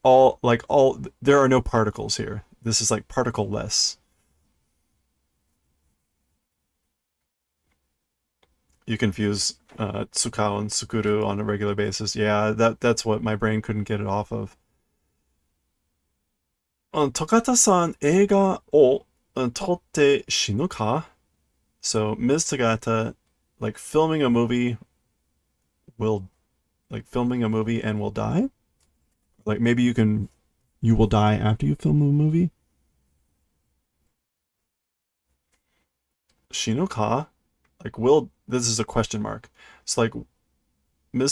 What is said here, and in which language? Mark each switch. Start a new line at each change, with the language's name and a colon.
English: There are no particles here. This is like particle-less. You confuse Tsukao and Tsukuru on a regular basis. Yeah, that's what my brain couldn't get it off of.
Japanese: Togata-san 映画を撮って死ぬか?
English: So Ms. Togata, like filming a movie and will die? Like maybe you will die after you film a movie? Shinoka? Like this is a question mark. It's like Ms.